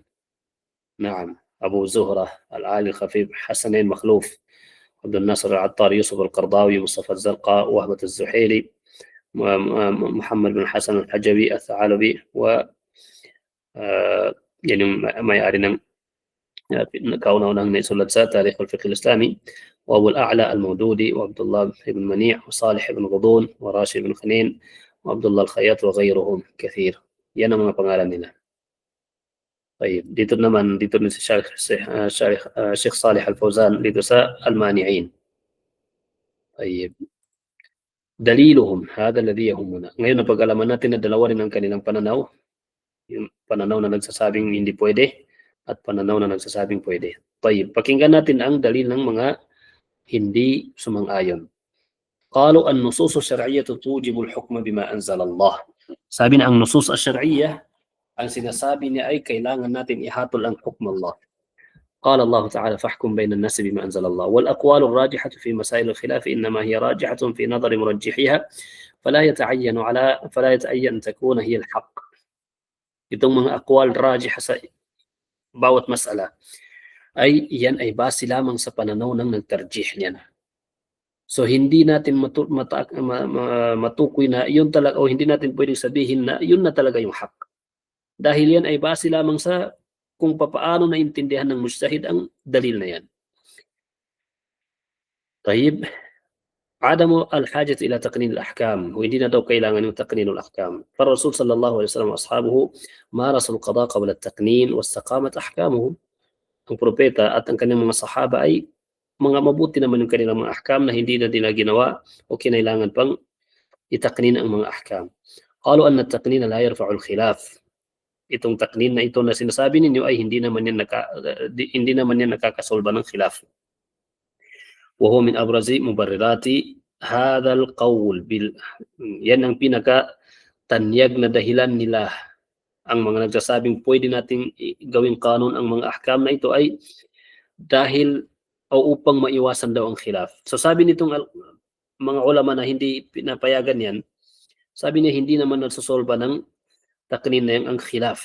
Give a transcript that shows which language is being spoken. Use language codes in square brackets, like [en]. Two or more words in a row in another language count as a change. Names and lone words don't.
[ar] نعم، أبو زهرة، العالي الخفيف، حسنين مخلوف، عبد الناصر العطار، يوسف القرضاوي، مصطفى الزرقاء، وهبة الزحيلي، محمد بن حسن الحجبي، الثعالبي، و يعني ما يعرفنا كونه نحن سلسة تاريخ الفقه الإسلامي، وأبو الأعلى المودودي، وعبد الله بن منيع، وصالح بن غضون، وراشد بن خنين، وعبد الله الخياط، وغيرهم كثير. [tl] Yan ang mga pangalan nila. طيب dito naman si Sheikh Salih Al-Fawzan dito sa Al-Mani'in. [ar] طيب دليلهم هذا الذي يهمنا. [tl] Ngayon napag-alaman natin na dalawa rin ang kanilang pananaw. Yung pananaw na nagsasabing hindi pwede at pananaw na nagsasabing pwede. طيب pakinggan natin ang dalil ng mga hindi sumang-ayon. [ar] قالوا النصوص الشرعية توجب الحكم بما أنزل الله. [tl] Sabi na ang [ar] النصوص الشرعية [tl] ang sinasabi niya ay kailangan natin ihatol ang [ar] حكم الله. قال الله تعالى فاحكم بين الناس بما أنزل الله والأقوال الراجحة في مسائل الخلاف إنما هي راجحة في نظر مرجحها فلا يتعين أن تكون هي الحق. [tl] Itong mga [ar] أقوال راجح [tl] sa bawat mas'ala ay yan ay base lamang sa pananaw ng nagtarjih niyan. So hindi natin matukoy na yun talaga, o hindi natin pwedeng sabihin na yun na talaga yung haq. Dahil yan ay base lamang sa kung papaano naintindihan ng mujtahid ang dalil na yan. [ar] طيب عدم الحاجة إلى تقنين الأحكام، [tl] at hindi na daw kailangan [ar] تقنين الأحكام. فالرسول صلى الله عليه وسلم وأصحابه مارسوا القضاء قبل التقنين واستقامت أحكامه. [tl] Ang propeta at ang kanyang mga sahaba ay mga mabuti naman yung kanilang mga ahkam na hindi na nila ginawa o kinailangan pang itaknin ang mga ahkam. [ar] قالوا أن التقنين لا يرفع الخلاف. [tl] Itong taknin na ito na sinasabi ninyo ay hindi naman yan nakakasolba ng khilaf. [ar] وهو من أبرز مبررات هذا القول [tl] yan ang pinaka-tanyag na dahilan nila. Ang mga nagsasabing pwede nating gawing kanon ang mga ahkam na ito ay dahil o upang maiwasan daw ang khilaf. So sabi nitong mga ulama na hindi pinapayagan yan, sabi niya hindi naman nagsosolba ng taknin na yan ang khilaf.